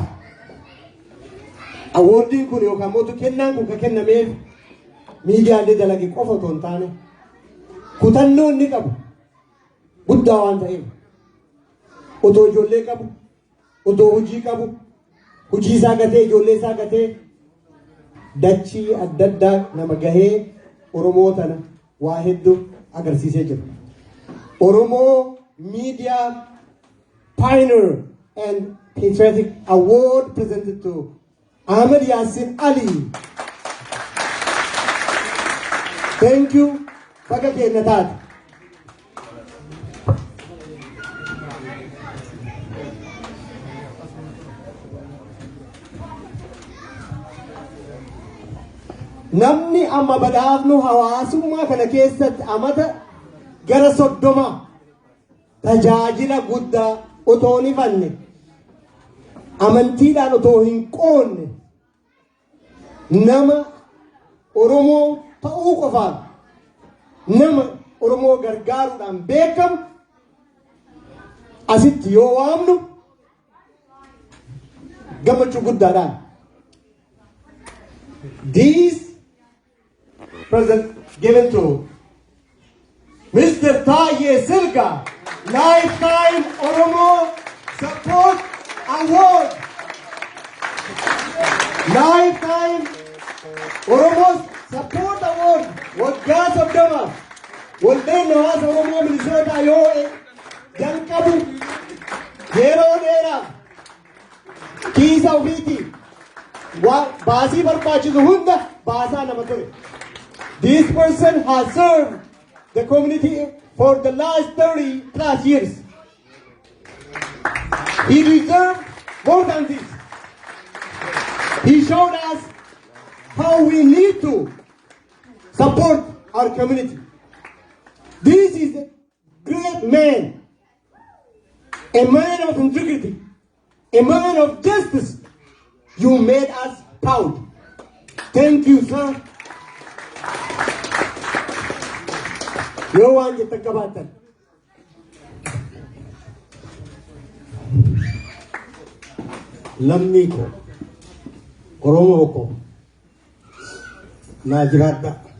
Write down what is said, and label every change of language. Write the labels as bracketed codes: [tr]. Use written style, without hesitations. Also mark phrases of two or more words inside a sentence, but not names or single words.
[om] Awoordiin kun yookaan mootu kennaan kun kan kennameef miidiyaalee dalage qofa otoo hin taane kutannoo inni qabu guddaa waan ta'eef otoo ijoollee qabu otoo hojii qabu hojii isaa gatee ijoollee isaa gatee dachii adda addaa nama gahee Oromoo tana waa hedduu agarsiisee jira. [en] Oromoo Media Pioneer and Patriotic Award presented to Ahmed Yassin Ali. Thank you. [om] Baga keenya taate. Namni amma badhaafnu hawaasummaa kana keessatti amata gara 30 tajaajila guddaa otoo hin fanne amantiidhaan otoo hin qoonne nama Oromoo ta'uu qofaan nama Oromoo gargaaruudhaan beekamu asitti yoo waamnu gammachuu guddaadhaan. [en] These present given to Mr. Taye Silga Lifetime Oromo Support Award. Lifetime Oromo Support Award. [om] Waggaa 30 waldeen hawaasa Oromoo Minisootaa yoo jalqabu yeroo dheeraa kiisa ofiitii baasii barbaachisu hunda baasaa nama ture. [en] This person has served the community for the last 30 plus years. He deserved more than this. He showed us how we need to support our community. This is a great man, a man of integrity, a man of justice. You made us proud. Thank you, sir. [om] Yo waan jettan qabaatan. Lammii ko, Oromoo ko, naa jiraadha.